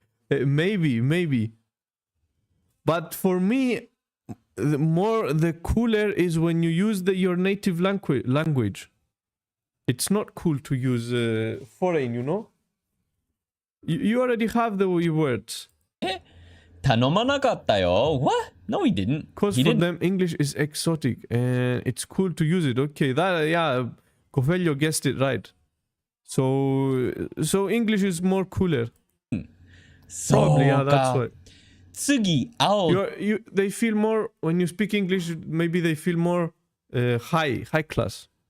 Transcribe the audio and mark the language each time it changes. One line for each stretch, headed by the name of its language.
English: Maybe. But for me, the cooler is when you use your native language. It's not cool to use foreign, you know? You already have the words.
Japanese: 頼まなかったよ
English: What? No, he didn't. Because for them, English is exotic and it's cool to use it. Okay, Cofelio guessed it right. So English is more cooler. Probably, yeah, that's why.
Japanese: 次会う
English: They feel more, when you speak English, maybe they feel more high class.